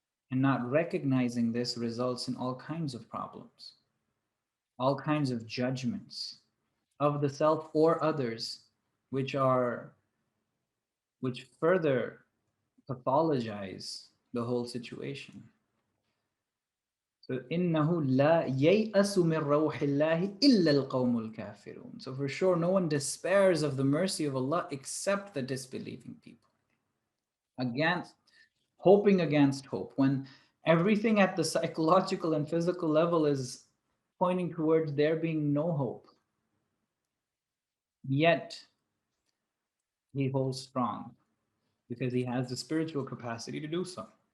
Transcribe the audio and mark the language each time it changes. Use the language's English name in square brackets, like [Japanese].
[English] And not recognizing this results in all kinds of problems, all kinds of judgments of the self or others, which are which further pathologize the whole situation. [Arabic] So إنه لا ييأس من روح الله إلا القوم الكافرون. [English] So for sure, no one despairs of the mercy of Allah except the disbelieving people. Against hoping against hope, when everything at the psychological and physical level is pointing towards there being no hope, yet he holds strong because he has the spiritual capacity to do so.